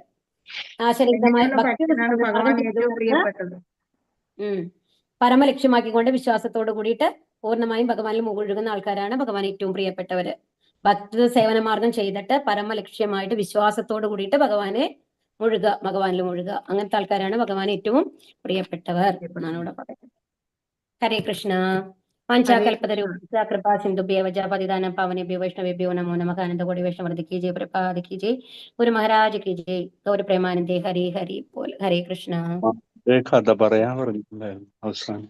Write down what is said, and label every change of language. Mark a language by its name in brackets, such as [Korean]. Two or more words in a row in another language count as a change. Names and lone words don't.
[Malayalam] ആശരീരമായ പരമലക്ഷ്യമാക്കിക്കൊണ്ട് വിശ്വാസത്തോട് കൂടിയിട്ട് പൂർണ്ണമായും ഭഗവാനിൽ മുഴുകുന്ന ആൾക്കാരാണ് ഭഗവാൻ ഏറ്റവും പ്രിയപ്പെട്ടവര്. ഭക്തി സേവന മാർഗം ചെയ്തിട്ട് പരമലക്ഷ്യമായിട്ട് വിശ്വാസത്തോട് കൂടിയിട്ട് ഭഗവാനിൽ മുഴുകുക. അങ്ങനത്തെ ആൾക്കാരാണ് ഭഗവാൻ ഏറ്റവും പ്രിയപ്പെട്ടവർ എന്നാണ് ഇവിടെ പറയുന്നത്. [Sanskrit] हरे कृष्ण. पञ्चाकल्पतरूप कृपा सिन्धुभ्यो पतिदानं पावनेभ्यो वैष्णवेभ्यो नमो नमः. [Hindi] आनन्दकोटि वैष्णवर्क् की जय, प्रभात की जय, गुरु महाराज की जय, गौर प्रेमानन्दे. [Bangla] হরি হরি বোল. [Sanskrit] हरे कृष्ण. [Malayalam] കഥ പറയാൻ പറഞ്ഞിട്ടുണ്ടായിരുന്നു അവസാനം.